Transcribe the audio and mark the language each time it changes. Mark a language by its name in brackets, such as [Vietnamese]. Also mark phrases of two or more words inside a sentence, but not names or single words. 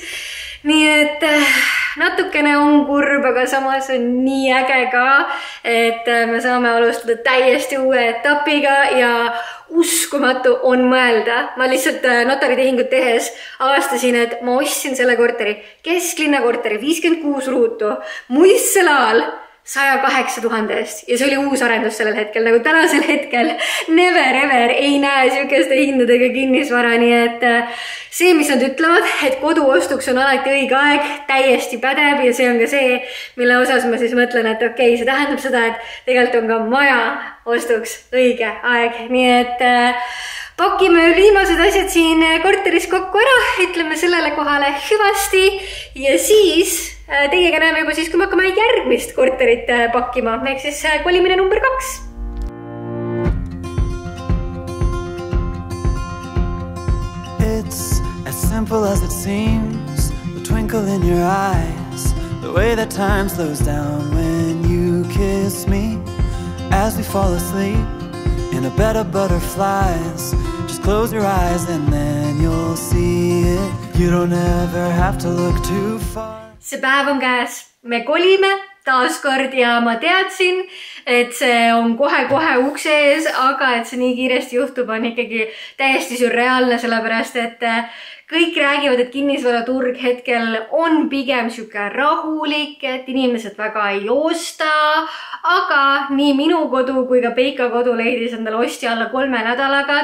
[Estonian] Nii et natukene on kurb, aga samas on nii äge ka, et me saame alustada täiesti uue etapiga ja uskumatu on mõelda. Ma lihtsalt notaritehingut tehes avastasin, et ma ostsin selle korteri, kesklinna korteri, 56 ruutu, Muisselaal 108 000 eest ja see oli uus arendus sellel hetkel, nagu tänasel hetkel [English] never ever [Estonian] ei näe siukeste hindadega kinnisvara, nii et see, mis nad ütlevad, et kodu ostuks on alati õige aeg, täiesti pädeb ja see on ka see, mille osas ma siis mõtlen, et okei, see tähendab seda, et tegelikult on ka maja ostuks õige aeg, nii et pakime viimased asjad siin korteris kokku ära, ütleme sellele kohale hüvasti ja siis teiega näeme juba siis, kui me hakkame järgmist korterit pakkima, ehk siis kolimine number 2. [English] It's as simple as it seems, the twinkle in your eyes, the way that time slows down when you kiss me, as we fall asleep in a bed of butterflies. Just close your eyes and then you'll see it. You don't ever have to look too far. [Estonian] See päev on käes. Me kolime taaskord ja ma teadsin, et see on kohe-kohe ukse ees, aga et see nii kiiresti juhtub on ikkagi täiesti surreaalne, sellepärast et kõik räägivad, et kinnisvaraturg hetkel on pigem siuke rahulik, et inimesed väga ei osta, aga nii minu kodu kui ka Peika kodu leidis endale ostja alla 3 nädalaga.